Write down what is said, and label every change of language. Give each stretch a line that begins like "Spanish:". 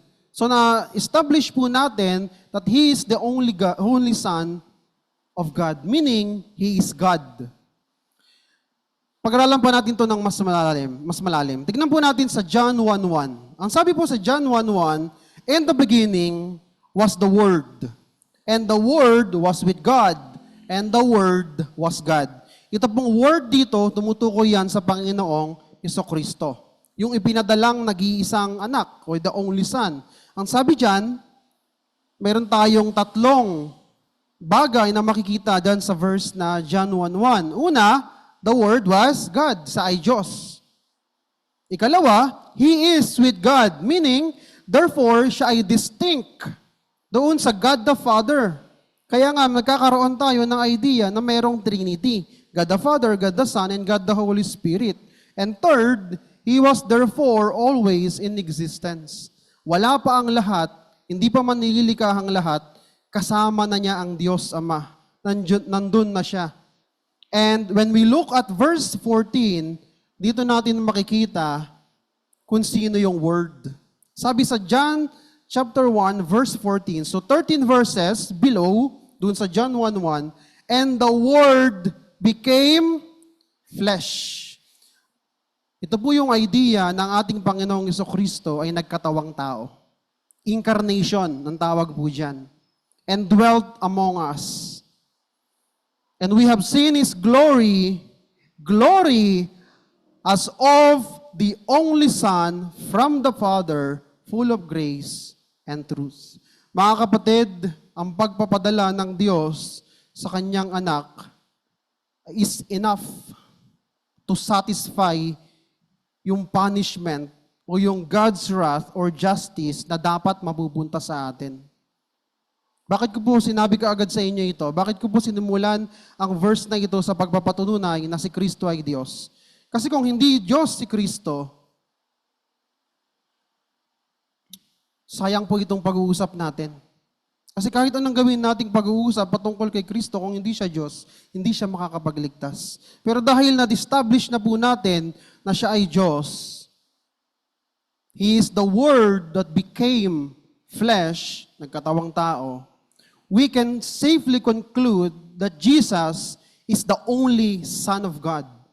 Filipino: So na-establish po natin
English: that He is the only Son of God. Meaning, He is God.
Filipino: Pag-aralan pa natin to ng mas malalim. Tignan po natin sa John 1:1. Ang sabi po sa John 1:1,
English: in the beginning was the Word. And the Word was with God. And the Word was God.
Filipino: Ito pong word dito, tumutukoy yan sa Panginoong Jesucristo. Yung ipinadalang nag-iisang anak, or the only Son. Ang sabi dyan, meron tayong tatlong bagay na makikita dyan sa verse na John 1:1.
English: Una, the Word was God,
Filipino: sa ay Diyos.
English: Ikalawa, He is with God, meaning, therefore,
Filipino: siya ay distinct doon sa
English: God the Father.
Filipino: Kaya nga, magkakaroon tayo ng idea na mayroong Trinity.
English: God the Father, God the Son, and God the Holy Spirit. And third, He was therefore always in existence.
Filipino: Wala pa ang lahat, hindi pa man nililikahang lahat, kasama na niya ang Diyos Ama. Nandun na siya.
English: And when we look at verse 14,
Filipino: dito natin makikita kung sino yung Word. Sabi sa John chapter 1, verse 14.
English: So 13 verses below, dun sa John 1:1, and the Word became flesh.
Filipino: Ito po yung idea ng ating Panginoong Jesucristo ay nagkatawang tao. Incarnation, ang tawag po dyan.
English: And dwelt among us. And we have seen His glory, glory as of the only Son from the Father, full of grace and truth.
Filipino: Mga kapatid, ang pagpapadala ng Diyos sa Kanyang anak
English: is enough to satisfy
Filipino: yung punishment o yung God's wrath or justice na dapat mapupunta sa atin. Bakit ko po sinabi kaagad sa inyo ito? Bakit ko po sinimulan ang verse na ito sa pagpapatunay na si Kristo ay Diyos? Kasi kung hindi Diyos si Kristo, sayang po itong pag-uusap natin. Kasi kahit anong gawin nating pag-uusap patungkol kay Kristo, kung hindi siya Diyos, hindi siya makakapagligtas. Pero dahil na-establish na po natin na siya ay Diyos,
English: He is the Word that became flesh,
Filipino: nagkatawang tao,
English: we can safely conclude that Jesus is the only Son of God.